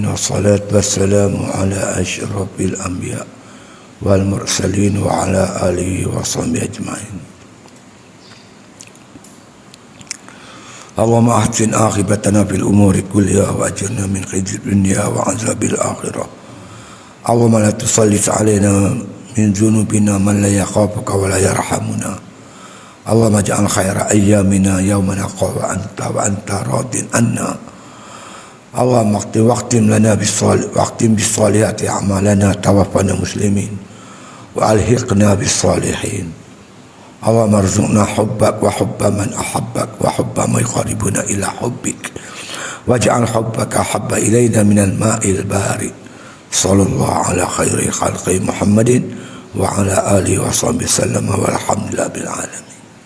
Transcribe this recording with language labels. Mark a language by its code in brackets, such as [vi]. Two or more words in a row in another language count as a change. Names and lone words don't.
[ar] والصلاة والسلام على أشرف الأنبياء والمرسلين وعلى آله وصحبه أجمعين. اللهم أحسن عاقبتنا في الأمور كلها وأجرنا من خزي الدنيا وعذاب الآخرة. اللهم لا تسلط علينا من ذنوبنا من لا يخافك ولا يرحمنا. اللهم اجعل خير أيامنا يوم نلقى وأنت راض عنا. اللهم واختم لنا بالصالحات أعمالنا توفنا مسلمين وألحقنا بالصالحين. اللهم ارزقنا حبك وحب من أحبك وحب ما يقربنا إلى حبك واجعل حبك أحب إلينا من الماء البارد. صلى الله على خير خلق محمد وعلى آله وصحبه سلم والحمد لله بالعالمين.